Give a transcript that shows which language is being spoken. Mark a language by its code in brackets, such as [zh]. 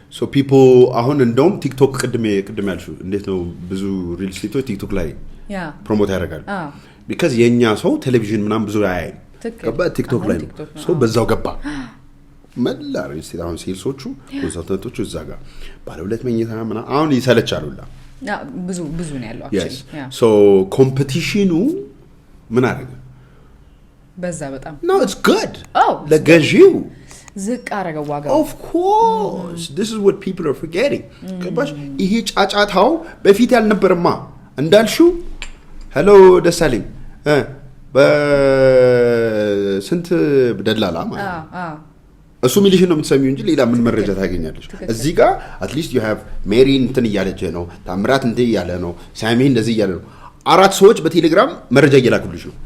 [am] so people አሁን እንደውም ቲክቶክ ቅድም ያልሽው እንዴት ነው ብዙ ሪል ስቴቶች ቲክቶክ ላይ ፕሮሞት ያደርጋሉ because የኛ ሰው ቴሌቪዥን ምናምን ብዙ አያይ ገባ ቲክቶክ ላይ ነው። ሶ በዛው ገባ መላ ሪል ስቴት አሁን ሴልሶቹ ኮንሰልታንቶቹ እዛ ጋር ባለ 2 መኝታ ምናምን አሁን ይሰለቻሉላ። ብዙ ነው ያለው actually so ኮምፒቲሽኑ ምን አደረገ በዛ በጣም [en] no it's good ለገዢው [am] ዝቅ አረገው ዋጋው። [en] of course this is what people are forgetting [am] ገባሽ? ይሄ ጫጫታው በፊት ያልነበረማ እንዳልሽው ሄሎ ደሳለኝ በስንት ደላላ ማለት እሱ ሚሊሽን ነው የምትሰሚው እንጂ ሌላ ምን መረጃ ታገኛለሽ? እዚህ ጋር [en] at least you have [am] ሜሪ እንትን እያለች ነው፣ ታምራት እንትን እያለ ነው፣ ሳሚ እንደዚህ እያለ ነው። 4 ሰዎች በቴሌግራም መረጃ እየላኩልሽ ነው።